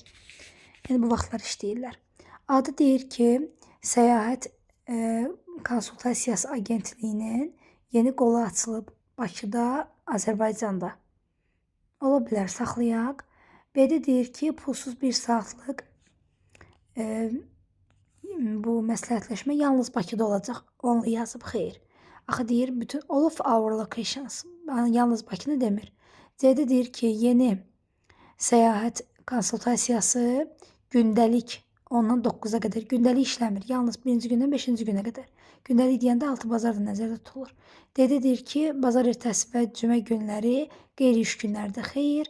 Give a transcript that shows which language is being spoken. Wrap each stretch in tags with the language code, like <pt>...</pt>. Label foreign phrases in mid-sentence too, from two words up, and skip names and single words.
<az>Yəni bu vaxtlar işləyirlər. Adı deyir ki, Səyahət Konsultasiyası Agentliyinin yeni qolu açılıb Bakıda, Azərbaycanda. Ola bilər, saxlayaq. B-də deyir ki, pulsuz 1 saatlıq bu məsləhətləşmə yalnız Bakıda olacaq. Onunla yazıb, xeyr. Axı deyir, bütün</az> <en>all of our locations.</en> <az>Yalnız Bakını demir. C-də deyir ki, yeni səyahət konsultasiyası gündəlik 10-dan 9-a qədər gündəlik işləmir. Yalnız 1-ci gündən 5-ci günə qədər. Gündəlik deyəndə 6 bazar da nəzərdə tutulur. D-də deyir ki, bazar ertəsi və cümə günləri qeyri-iş günlərdə, xeyr.</az>